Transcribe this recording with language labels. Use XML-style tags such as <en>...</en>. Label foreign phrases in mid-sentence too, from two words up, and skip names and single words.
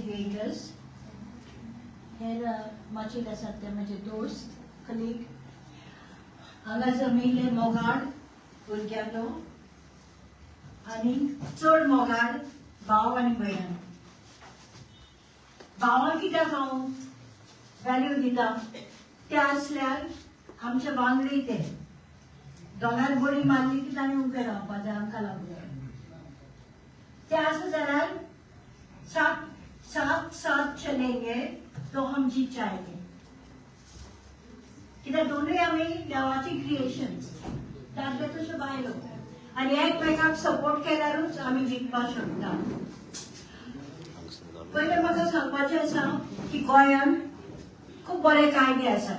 <kok>वेगस हेर माचे आसात ते म्हजे दोस्त कलीग हांगा जमिल्ले मोगाड भुरग्यांलो आनी चड मोगाड भाव आनी भयण. भावांक कित्याक हांव व्हॅल्यू दिता ते आसल्यार आमचे वांगडी ते दोनार बळी मारली की ताणें उबे रावपा जाय आमकां लागून. ते आसा जाल्यार</kok> <hi>साथ साथ चलेंगे तो हम जीत जाएंगे.</hi> <kok>कित्याक दोनूय आमी देवाची क्रिएशन्स दादले तश्यो बायलो आनी एकमेकाक सपोर्ट केल्यारूच आमी जिखपाक शकता. पयलें म्हाका सांगपाचें आसा की गोंयांत खूब बरे कायदे आसात.</kok>